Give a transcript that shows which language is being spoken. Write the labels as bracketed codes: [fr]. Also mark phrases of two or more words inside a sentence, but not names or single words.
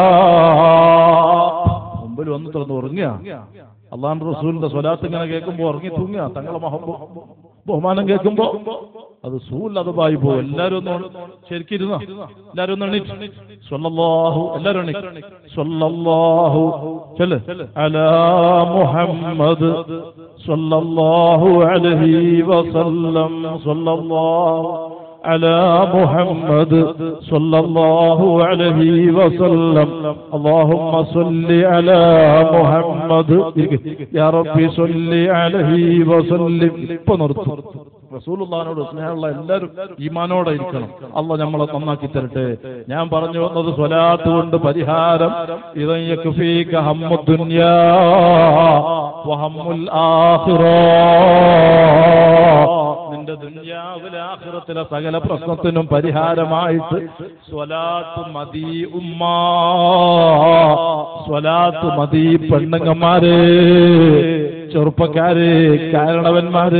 [ml] മുമ്പിൽ വന്ന് തുറന്ന് ഉറങ്ങുക, അള്ളാഹുവിന്റെ റസൂലിന്റെ സ്വലാത്ത് ഇങ്ങനെ കേൾക്കുമ്പോ ഉറങ്ങി തൂങ്ങുക, തങ്ങളെ ബഹുമാനം കേൾക്കുമ്പോ അത് സൂല്ലതമായി പോകും. എല്ലാരും ഒന്ന് ശരിക്കിരുന്ന, എല്ലാരും ഒന്ന് എണീറ്റ് സ്വല്ലല്ലാഹു, എല്ലാരും എണീറ്റ് സ്വല്ലല്ലാഹു ചൊല്ല് [ar] على محمد صلى الله عليه وسلم صلى الله على محمد صلى الله عليه وسلم اللهم صل على محمد يا ربي صل عليه وسلم. [ml] ഇപ്പോ നിർത്തും. റസൂലുള്ളാഹിനോട് സ്നേഹമുള്ള എല്ലാവരും ഈമാനോടെ ഇരിക്കണം. അല്ലാഹു നമ്മളെ നന്നാക്കി തരട്ടെ. ഞാൻ പറഞ്ഞു വന്നത് സ്വലാത്ത് കൊണ്ട് പരിഹാരം. [ar] إذا يكفيك هم الدنيا وهم الآخرة. [ml] നിന്റെ ദുനിയാവിലെ ആഖിറത്തിലെ സകല പ്രശ്നത്തിനും പരിഹാരമായിട്ട് സ്വലാത്ത് മതി ഉമ്മാ, സ്വലാത്ത് മതി പെണ്ണുങ്ങന്മാരെ, ചെറുപ്പക്കാരെ, കാരണവന്മാരെ.